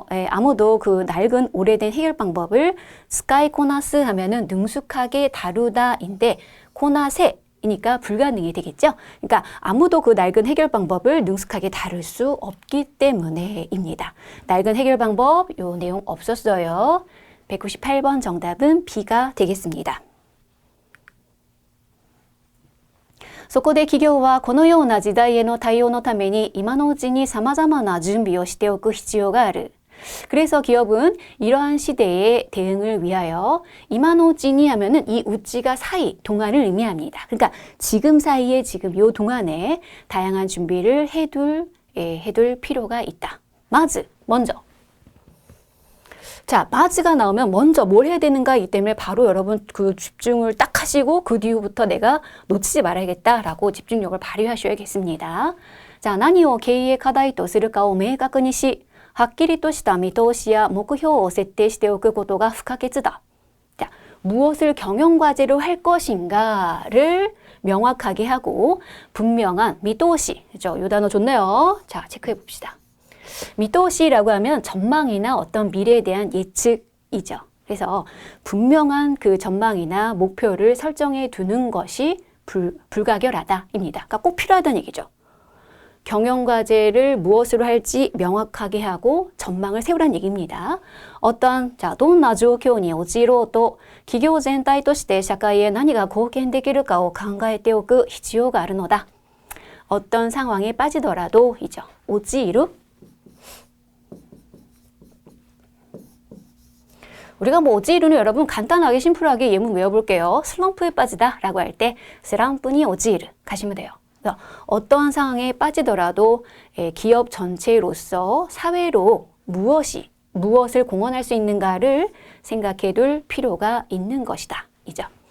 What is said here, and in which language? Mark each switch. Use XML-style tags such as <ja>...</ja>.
<ko>아무도 그 낡은 오래된 해결 방법을 스카이코나스 하면은 능숙하게 다루다인데 코나세 이니까 불가능이 되겠죠. 그러니까 아무도 그 낡은 해결 방법을 능숙하게 다룰 수 없기 때문에입니다. 낡은 해결 방법 요 내용 없었어요. 198번 정답은 B가 되겠습니다.</ko> <ja>そこで企業はこのような時代への対応のために今のうちに様々な準備をしておく必要がある.</ja> <ko>그래서 기업은 이러한 시대의 대응을 위하여 이마노우찌니 하면은 이 우찌가 사이, 동안을 의미합니다. 그러니까 지금 사이에 지금 요 동안에 다양한 준비를 해둘 필요가 있다. 마즈, 먼저. 자, 마즈가 나오면 먼저 뭘 해야 되는가 이 때문에 바로 여러분 그 집중을 딱 하시고 그 뒤부터 내가 놓치지 말아야겠다라고 집중력을 발휘하셔야겠습니다.</ko> <ja>자, 何を経営課題とするかを明確にしはっきりとした見通しや目標を設定しておくことが不可欠だ.</ja> <ko>자, 무엇을 경영과제로 할 것인가를 명확하게 하고 분명한 미토시, 그죠? 이 단어 좋네요. 자, 체크해 봅시다. 미토시라고 하면 전망이나 어떤 미래에 대한 예측이죠. 그래서 분명한 그 전망이나 목표를 설정해 두는 것이 불가결하다입니다. 그러니까 꼭 필요하다는 얘기죠. 경영과제를 무엇으로 할지 명확하게 하고 전망을 세우라는 얘기입니다.</ko> <ja>어떤, 자, どんな状況に陥ろうと企業全体として社会へ何が貢献できるかを考えておく必要があるのだ.</ja> <ko>어떤 상황에 빠지더라도 이죠. 오지루. 우리가 뭐 오지루는 여러분 간단하게 심플하게 예문 외워볼게요. 슬럼프에 빠지다 라고 할 때 슬럼프니 오지루 가시면 돼요. 어떠한 상황에 빠지더라도 기업 전체로서 사회로 무엇을 공헌할 수 있는가를 생각해 둘 필요가 있는 것이다. 이죠.</ko>